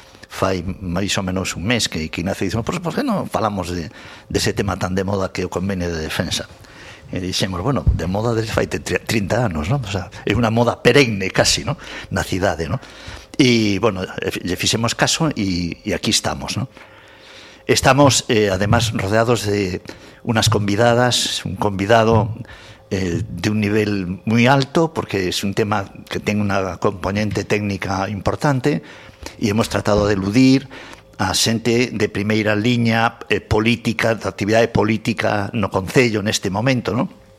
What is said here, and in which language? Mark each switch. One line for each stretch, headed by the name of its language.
Galician: Fai máis ou menos un mes que Ignacio dixo, por que non falamos de ese tema tan de moda que o convenio de defensa? E dixemos, bueno, de moda desde fai 30 anos, ¿no? O sea, é unha moda perenne casi, ¿no? Na cidade, ¿no? E, bueno, lle fixemos caso e aquí estamos, ¿no?
Spanish: Estamos, además, rodeados de unas convidadas, un convidado de un nivel muy alto, porque es un tema que tiene una componente técnica importante, y hemos tratado de eludir
Galician: a xente de primeira liña política, de actividade política no concello neste momento,
Spanish: ¿no?